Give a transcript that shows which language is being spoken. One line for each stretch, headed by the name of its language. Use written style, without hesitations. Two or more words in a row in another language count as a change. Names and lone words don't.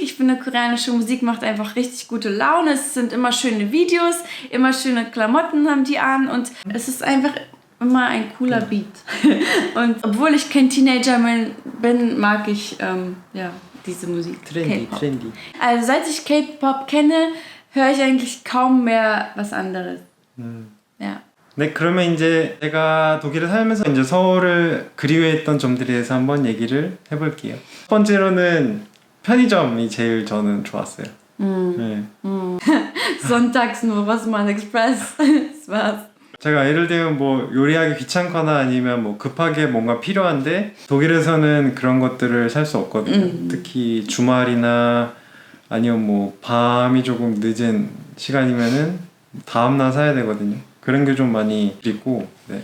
German: Ich finde, koreanische Musik macht einfach richtig gute Laune. Es sind immer schöne Videos, immer schöne Klamotten haben die an und es ist einfach immer ein cooler Beat. Und obwohl ich kein Teenager bin, mag ich diese Musik. K-Pop. trendy. Also seit ich K-Pop kenne, höre ich eigentlich kaum mehr was anderes. Ja.
Korean: 네, 그러면 이제 제가 독일에 살면서 이제 서울을 그리워했던 점들에 대해서 한번 얘기를 해볼게요. 첫 번째로는 편의점이 제일 저는 좋았어요. 네.
German: Sonntags nur Rossmann Express. Das war's.
Korean: 제가 예를 들면 뭐 요리하기 귀찮거나 아니면 뭐 급하게 뭔가 필요한데 독일에서는 그런 것들을 살 수 없거든요. 특히 주말이나 아니면 뭐 밤이 조금 늦은 시간이면은 다음날 사야 되거든요. 그런 게 좀 많이 있고, 네.